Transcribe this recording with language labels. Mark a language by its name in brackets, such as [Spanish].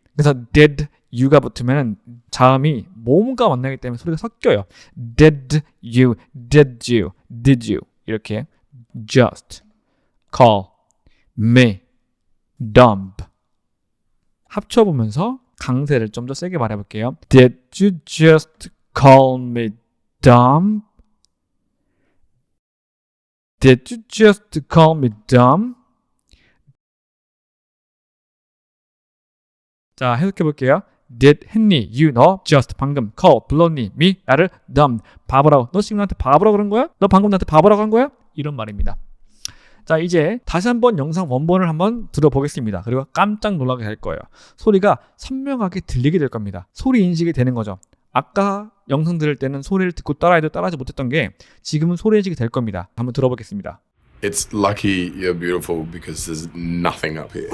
[Korean] 그래서 dead, you가 붙으면 자음이 모음과 만나기 때문에 소리가 섞여요. [English] Did you, did you 이렇게 just, call, me, dumb. [Korean] 합쳐보면서 강세를 좀 더 세게 말해볼게요. [English] Did you just call me dumb? Did you just call me dumb? [Korean] 자, 해석해볼게요. Did, 했니? You, 너, just, 방금, call, 불렀니? me, 나를, dumb, 바보라고. 너 지금 나한테 바보라고 그런 거야? 너 방금 나한테 바보라고 한 거야? 이런 말입니다. 자, 이제 다시 한번 영상 원본을 한번 들어보겠습니다. 그리고 깜짝 놀라게 될 거예요. 소리가 선명하게 들리게 될 겁니다. 소리 인식이 되는 거죠. 아까 영상 들을 때는 소리를 듣고 따라해도 따라하지 못했던 게 지금은 소리 인식이 될 겁니다. 한번 들어보겠습니다. [English] It's lucky you're beautiful because there's nothing up here.